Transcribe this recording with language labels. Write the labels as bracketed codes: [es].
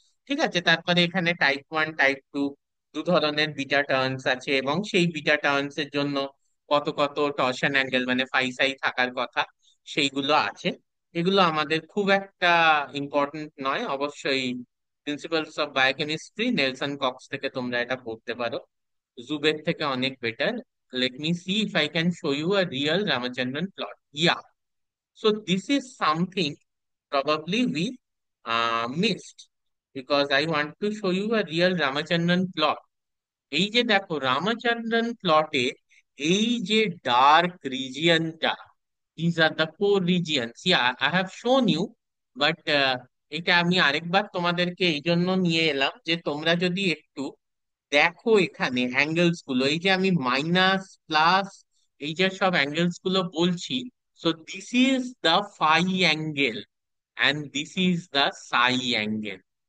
[bn] ঠিক আছে, তারপরে এখানে টাইপ 1 টাইপ 2 দু ধরনের বিটা টার্নস আছে, এবং সেই বিটা টার্নস এর জন্য কত কত টরশন অ্যাঙ্গেল মানে ফাই সাই থাকার কথা সেইগুলো আছে। এগুলো আমাদের খুব একটা ইম্পর্টেন্ট নয় অবশ্যই। Principles of biochemistry Nelson Cox থেকে তোমরা এটা পড়তে পারো, জুবের থেকে অনেক better. [en] Let me see if I can show you a real Ramachandran plot. Yeah, so this is something probably we missed, because I want to show you a real Ramachandran plot. [bn] এই যে দেখো রামাচন্দ্রন প্লটে এই যে dark রিজিয়নটা, [en] these are the core regions. Yeah, I have shown you, but [bn] এটা আমি আরেকবার তোমাদেরকে এই জন্য নিয়ে এলাম যে তোমরা যদি একটু দেখো এখানে অ্যাঙ্গেলস গুলো, এই যে আমি মাইনাস প্লাস এই যে সব অ্যাঙ্গেলস গুলো বলছি, [en] So this is the phi angle and this is the psi angle.